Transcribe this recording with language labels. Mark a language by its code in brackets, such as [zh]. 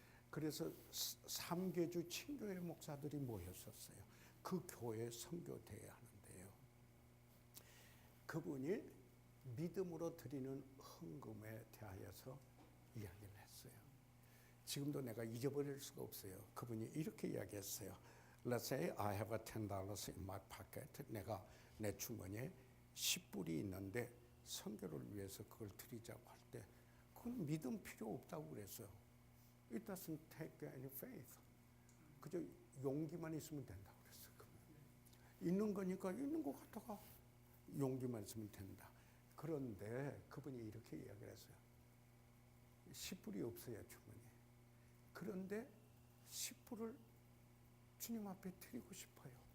[ko] 그래서 3개주 친교회 목사들이 모였었어요. 그 교회 선교대회 하는데요. 그분이 믿음으로 드리는 헌금에 대하여서 이야기를 했어요. 지금도 내가 잊어버릴 수가 없어요. 그분이 이렇게 이야기했어요. [en] Let's say I have $10 in my pocket. [ko] 내가 내 주머니에 10불이 있는데 선교를 위해서 그걸 드리자고 할 때 그건 믿음 필요 없다고 그랬어요. [en] It doesn't take any faith. [ko] 그저 용기만 있으면 된다고 그랬어요. 있는 거니까 있는 것 같다가 용기만 있으면 된다. 그런데 그분이 이렇게 이야기를 했어요. 10불이 없어요, 주머니에. 그런데 10불을 주님 앞에 드리고 싶어요.